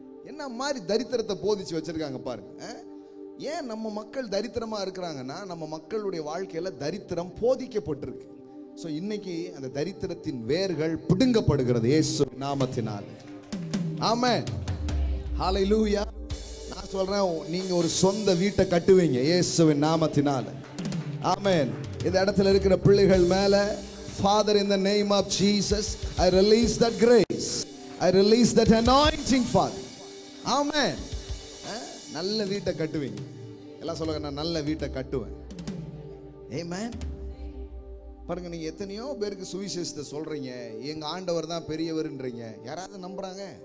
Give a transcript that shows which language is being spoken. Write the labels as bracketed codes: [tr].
[ta] என்ன மாதிரி தரித்திரத்தை போதிச்சு வச்சிருக்காங்க பாருங்க. ஏன் நம்ம மக்கள் தரித்திரமா இருக்கிறாங்கன்னா, நம்ம மக்களுடைய வாழ்க்கையில தரித்திரம் போதிக்கப்பட்டிருக்கு. ஸோ இன்னைக்கு அந்த தரித்திரத்தின் வேர்கள் பிடுங்கப்படுகிறது இயேசு நாமத்தினால். ஆமென். ஹல்லேலூயா. நான் சொல்றேன், நீங்க ஒரு சொந்த வீட்டை கட்டுவீங்க இயேசுவின் நாமத்தினால். ஆமென். இந்த இடத்துல இருக்கிற பிள்ளைகள் மேல, [en] Father, in the name of Jesus, I release that grace, I release that anointing, Father. [ta] Amen. நல்ல வீட்டை கட்டுவீங்க. எல்லாம் சொல்லுங்க, நான் நல்ல வீட்டை கட்டுவேன். Amen. பாருங்க, நீங்க எத்தனையோ பேருக்கு சுவிசேஷத்தை சொல்றீங்க, எங்க ஆண்டவர் தான் பெரியவர்ன்றீங்க. யாராவது நம்புறாங்க?